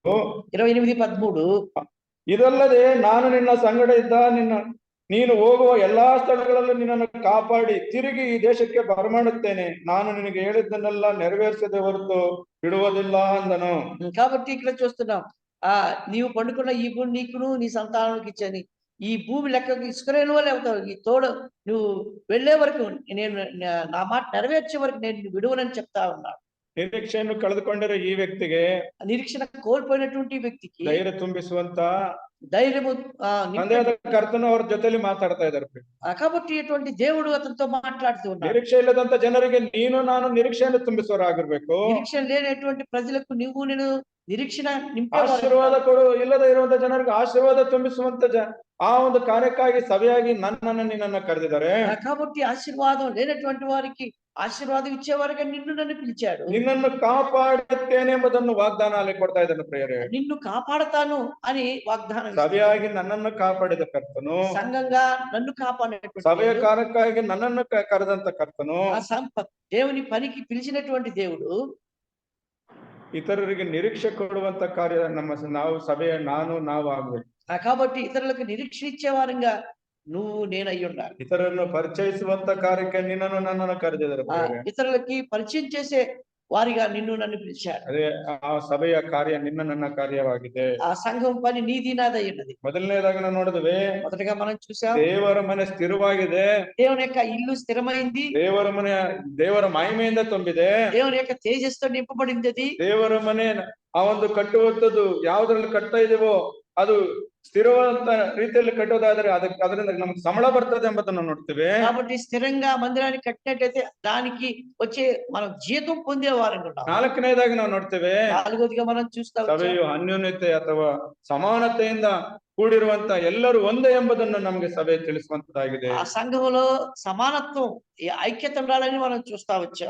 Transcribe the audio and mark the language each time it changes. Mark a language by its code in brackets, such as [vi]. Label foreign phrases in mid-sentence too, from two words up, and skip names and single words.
[kn] 28-13 ಇದಲ್ಲದೆ ನಾನು ನಿನ್ನ ಸಂಗಡ ಇದ್ದ ನೀನು ಹೋಗುವ ಎಲ್ಲಾ ಸ್ಥಳಗಳಲ್ಲೂ ನಿನ್ನನ್ನು ಕಾಪಾಡಿ ತಿರುಗಿ ಈ ದೇಶಕ್ಕೆ ಬರಮಾಡುತ್ತೇನೆ. ನಾನು ನಿನಗೆ ಹೇಳಿದ್ದನ್ನೆಲ್ಲ ನೆರವೇರಿಸದೆ ಹೊರತು ಬಿಡುವುದಿಲ್ಲ ಅಂದನು. [te] కాబట్టి ఇక్కడ చూస్తున్నాం, నీవు పండుకున్న ఈ భూమి నీకును నీ సంతానానికి ఇచ్చాను. ఈ భూమి లెక్కకు ఇసుకలేని వాళ్ళు అవుతావు. ఈ తోడు నువ్వు వెళ్లే వరకు నేను నా మాట నెరవేర్చే వరకు నేను విడువనని చెప్తా ఉన్నాడు. [kn] ನಿರೀಕ್ಷೆಯನ್ನು ಕಳೆದುಕೊಂಡಿರೋ ಈ ವ್ಯಕ್ತಿಗೆ, [te] నిరీక్షణ కోల్పోయినటువంటి వ్యక్తికి [kn] ಧೈರ್ಯ ತುಂಬಿಸುವಂತ [te] ధైర్యము [kn] ತಂದೆಯಾದ ಕರ್ತನು ಅವ್ರ ಜೊತೆಲಿ ಮಾತಾಡ್ತಾ ಇದ್ದಾರೆ. [te] కాబట్టి ఇటువంటి దేవుడు అతనితో మాట్లాడుతూ ఉన్నాడు. [kn] ನಿರೀಕ್ಷೆ ಇಲ್ಲದಂತ ಜನರಿಗೆ ನೀನು ನಾನು ನಿರೀಕ್ಷೆಯನ್ನು ತುಂಬಿಸುವವರಾಗಿರ್ಬೇಕು. [te] నిరీక్షణ లేనటువంటి ప్రజలకు నువ్వు నేను నిరీక్షణ [kn] ಆಶೀರ್ವಾದ ಕೊಡು ಇಲ್ಲದೆ ಇರುವಂತ ಜನರಿಗೆ ಆಶೀರ್ವಾದ ತುಂಬಿಸುವಂತ ಆ ಒಂದು ಕಾರ್ಯಕ್ಕಾಗಿ ಸಭೆಯಾಗಿ ನನ್ನನ್ನು ನಿನ್ನನ್ನು ಕರೆದಿದ್ದಾರೆ. [te] కాబట్టి ఆశీర్వాదం లేనటువంటి వారికి ఆశీర్వాదం ఇచ్చేవారుగా నిన్ను నన్ను పిలిచాడు. [kn] ನಿನ್ನನ್ನು ಕಾಪಾಡುತ್ತೇನೆ ಎಂಬುದನ್ನು ವಾಗ್ದಾನ ಅಲ್ಲಿ ಕೊಡ್ತಾ ಇದ್ದಾನೆ ಪ್ರಿಯರೇ. [te] నిన్ను కాపాడతాను అని వాగ్దానం. [kn] ಸಭೆಯಾಗಿ ನನ್ನನ್ನು ಕಾಪಾಡಿದ ಕರ್ತನು, [te] సంఘంగా నన్ను కాపాడినటువంటి [kn] ಸಭೆಯ ಕಾರ್ಯಕ್ಕಾಗಿ ನನ್ನನ್ನು ಕರೆದಂತ ಕರ್ತನು, [te] దేవుని పనికి పిలిచినటువంటి దేవుడు [kn] ಇತರರಿಗೆ ನಿರೀಕ್ಷೆ ಕೊಡುವಂತ ಕಾರ್ಯ ನಾವು ಸಭೆಯ ನಾವು ಆಗ್ಬೇಕು. [te] కాబట్టి ఇతరులకు నిరీక్షణ ఇచ్చేవారంగా నువ్వు నేనై ఉండాలి. [kn] ಇತರನ್ನು ಪರಿಚಯಿಸುವಂತ ಕಾರ್ಯಕ್ಕೆ ನಿನ್ನನ್ನು ನನ್ನನ್ನು ಕರೆದಿದ್ದಾರೆ. [te] ఇతరులకి పరిచయం చేసే వారిగా నిన్ను నన్ను పిలిచాడు. [kn] ಅದೇ ಆ ಸಭೆಯ ಕಾರ್ಯ ನಿನ್ನ ನನ್ನ ಕಾರ್ಯವಾಗಿದೆ. [te] ఆ సంఘం పని నీది నాదై ఉన్నది. [kn] ಮೊದಲನೇದಾಗಿ ನಾವು ನೋಡಿದ್ವಿ, [te] మొదటగా మనం చూసాం, [kn] ದೇವರ ಮನೆ ಸ್ಥಿರವಾಗಿದೆ, [te] దేవుని యొక్క ఇల్లు స్థిరమైంది, [kn] ದೇವರ ಮಹಿಮೆಯಿಂದ ತುಂಬಿದೆ, [te] దేవుని యొక్క తేజస్సుతో నింపబడింది. అది [kn] ದೇವರ ಮನೆ ಆ ಒಂದು ಕಟ್ಟುವಂಥದ್ದು ಯಾವ್ದ್ರಲ್ಲಿ ಕಟ್ತಾ ಇದೀವೋ ಅದು ಸ್ಥಿರವಾದಂತ ರೀತಿಯಲ್ಲಿ ಕಟ್ಟೋದಾದ್ರೆ ಅದರಿಂದ ನಮ್ಗೆ ಸಂಬಳ ಬರ್ತದೆ ಎಂಬುದನ್ನು ನೋಡ್ತೇವೆ. [te] కాబట్టి స్థిరంగా మందిరాన్ని కట్టినట్లయితే దానికి వచ్చే మనం జీతం పొందేవారంగా ఉంటాం. [kn] ನಾಲ್ಕನೇದಾಗಿ ನಾವು ನೋಡ್ತೇವೆ, [te] నాలుగోదిగా మనం చూస్తాం, [kn] ಸಭೆಯು ಅನ್ಯೋನ್ಯತೆ ಅಥವಾ ಸಮಾನತೆಯಿಂದ ಕೂಡಿರುವಂತ ಎಲ್ಲರೂ ಒಂದೇ ಎಂಬುದನ್ನು ನಮ್ಗೆ ಸಭೆ ತಿಳಿಸುವಂತದ್ದಾಗಿದೆ. [te] ఆ సంఘములో సమానత్వం ఐక్యత ఉండాలని మనం చూస్తా వచ్చాం.